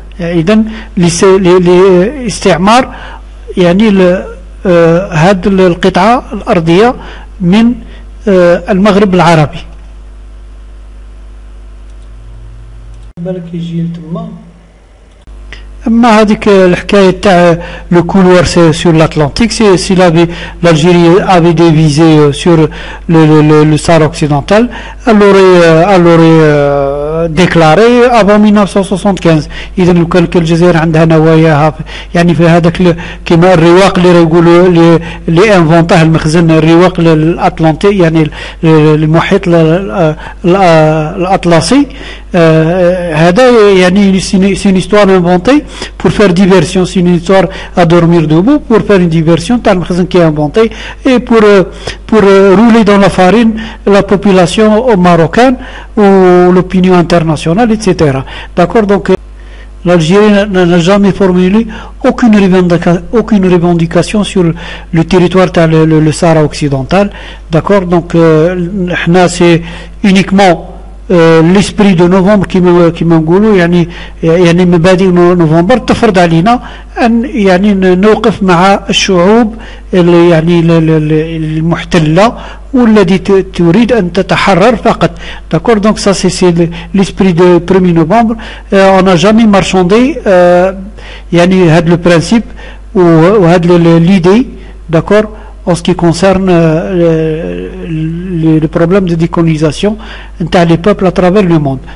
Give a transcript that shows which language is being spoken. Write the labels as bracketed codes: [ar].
[ar] إذن لاستعمار يعني هذه القطعة الأرضية من المغرب العربي. بالك يجي تما اما هذيك الحكايه تاع [fr] لو couloir sur l'Atlantique, si l'Algérie avait des visées sur le Sahara occidental, elle aurait déclaré avant 1975. [ar] اذا لو كان الجزائر عندها نواياها يعني في هذاك كما الرواق اللي يقولوا اللي انفونطاه المخزن الرواق الاطلنطي يعني المحيط الاطلسي. هذا يعني [fr] c'est une histoire inventée pour faire diversion, c'est une histoire à dormir debout pour faire une diversion [ar] تاع المخزن [fr] qui est inventé et pour rouler dans la farine la population marocaine ou l'opinion internationale, etc. D'accord. Donc l'Algérie n'a jamais formulé aucune revendication sur le territoire le Sahara occidental. D'accord. Donc c'est uniquement l'esprit de novembre [ar] كما نقولوا يعني مبادئ نوفمبر تفرض علينا ان يعني نوقف مع الشعوب اللي يعني المحتله والتي تريد ان تتحرر فقط. [fr] D'accord. Donc ça c'est l'esprit de 1er novembre. On n'a jamais marchandé [ar] يعني هذا [fr] le principe [ar] وهذا [fr] l'idée. D'accord. En ce qui concerne le problème de décolonisation des peuples à travers le monde.